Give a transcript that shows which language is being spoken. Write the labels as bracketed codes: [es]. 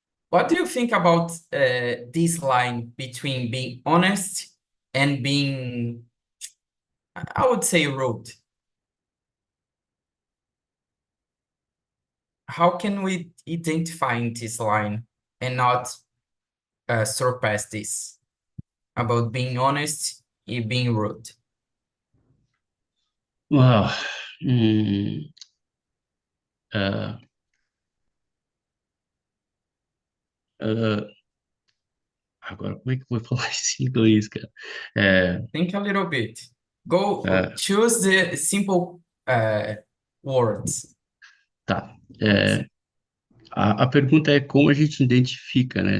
[en] What do you think about this line between being honest and being, I would say, rude? How can we identify in this line and not surpass this about being honest and being rude? [pt] Uau. Hum, ah, ah, agora, como é que eu vou falar isso em inglês, cara? É, [en] Think a little bit. Go, ah, choose the simple words. [pt] tá. A pergunta é como a gente identifica, né?